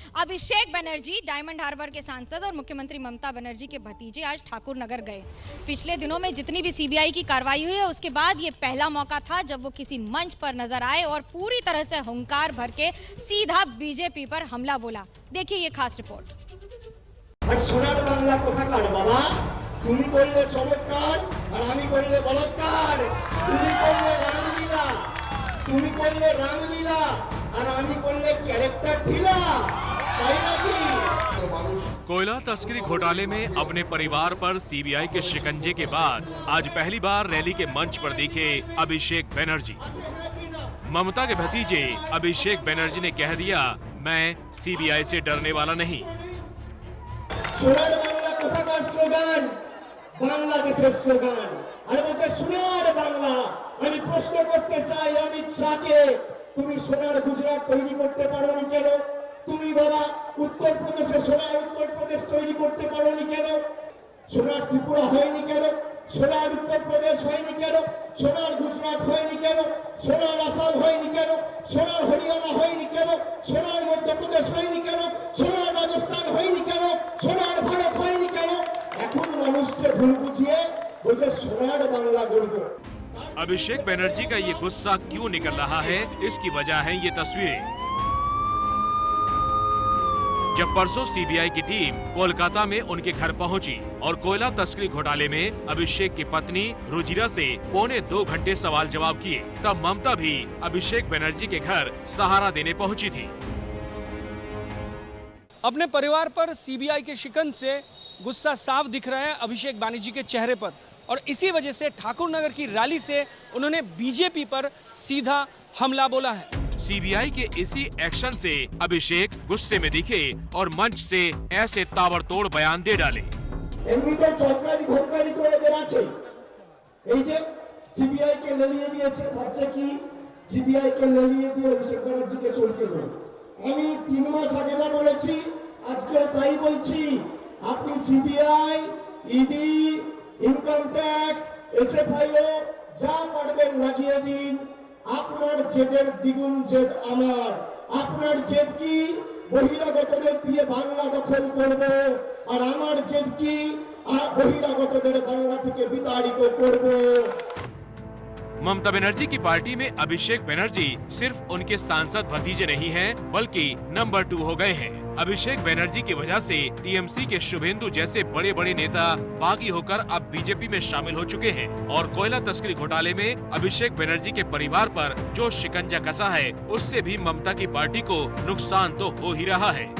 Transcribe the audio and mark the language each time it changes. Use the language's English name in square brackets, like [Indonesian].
[Hindi] Abhishek Banerjee, diamond harbour के सांसद और मुख्यमंत्री ममता बनर्जी के भतीजे, आज ठाकुर नगर गए। पिछले दिनों में जितनी भी सीबीआई की कार्रवाई हुई है, उसके बाद ये पहला मौका था जब वो किसी मंच पर नजर आए और पूरी तरह से हुंकार भर के सीधा बीजेपी पर हमला बोला। देखिए ये खास रिपोर्ट। [Bangla] সোনার বাংলা কোথাকার বাবা? তুমি করলে চমৎকার আর আমি করলে বলৎকার। তুমি করলে রামলীলা, তুমি করলে রামলীলা আর আমি করলে ক্যারেক্টার ঢিলা, তাই নাকি? [Hindi] कोयला तस्करी घोटाले में अपने परिवार पर सीबीआई के शिकंजे के बाद आज पहली बार रैली के मंच पर दिखे अभिषेक बनर्जी। ममता के भतीजे अभिषेक बनर्जी ने कह दिया, मैं सीबीआई से डरने वाला नहीं। [Bangla] সোনার বাংলা কোথাকার স্লোগান? বাংলাদেশের স্লোগান। আর বলছে সোনার বাংলা। আমি প্রশ্ন করতে চাই অমিত শাহকে, তুমি সোনার গুজরাট তৈরি করতে পারোনি কেন? তুমি বাবা উত্তর প্রদেশে সোনার উত্তর প্রদেশ তৈরি করতে পারোনি কেন? সোনার ত্রিপুরা হয়নি কেন? সোনার উত্তর প্রদেশ হয়নি কেন? সোনার গুজরাট হয়নি কেন? সোনার আসাম হয়নি কেন? সোনার হরিয়ানা হয়নি কেন? সোনার মধ্যপ্রদেশ হয়নি কেন? সোনার রাজস্থান হয়নি কেন? সোনার ভারত হয়নি কেন? এখন মানুষকে ভুল বুঝিয়ে বলছে সোনার বাংলা গড়ব। [Hindi] अभिषेक बनर्जी का ये गुस्सा क्यों निकल रहा है, इसकी वजह है ये तस्वीरें। जब परसों सीबीआई की टीम कोलकाता में उनके घर पहुंची और कोयला तस्करी घोटाले में अभिषेक की पत्नी रुजिरा से 1.25 घंटे सवाल जवाब किए, तब ममता भी अभिषेक बनर्जी के घर सहारा देने पहुंची थी। अपने परिवार पर सीबीआई के शिकंज से गुस्सा साफ दिख रहा है अभिषेक बनर्जी के चेहरे पर, और इसी वजह से ठाकुर नगर की रैली से उन्होंने बीजेपी पर सीधा हमला बोला है। सीबीआई के इसी एक्शन से अभिषेक गुस्से में दिखे और मंच से ऐसे ताबड़तोड़ बयान दे डाले। [Bangla] এমনিতে সরকারি ঘোরকারি তো এদের আছে, এই যে সিবিআই কে লেলিয়ে দিয়েছে, ভাবছে কি সিবিআই কে লেলিয়ে দিয়ে অভিষেক ব্যানার্জিকে চলতে দেবে। আমি 3 মাস আগে যা বলেছি আজকে তাই বলছি, আপনি CBI, ED, income tax, SFIO যা পারবেন লাগিয়ে দিন। আপনার জেদের দ্বিগুণ জেদ আমার। আপনার জেদ কি বহিরাগতদের দিয়ে বাংলা দখল করবে, আর আমার জেদ কি বহিরাগতদের বাংলা থেকে বিতাড়িত করবে। [Hindi] ममता बनर्जी की पार्टी में अभिषेक बनर्जी सिर्फ उनके सांसद भतीजे नहीं हैं, बल्कि नंबर 2 हो गए हैं। अभिषेक बनर्जी की वजह से टीएमसी के शुभेंदु जैसे बड़े बड़े नेता बागी होकर अब बीजेपी में शामिल हो चुके हैं और कोयला तस्करी घोटाले में अभिषेक बनर्जी के परिवार पर जो शिकंजा कसा है, उससे भी ममता की पार्टी को नुकसान तो हो ही रहा है।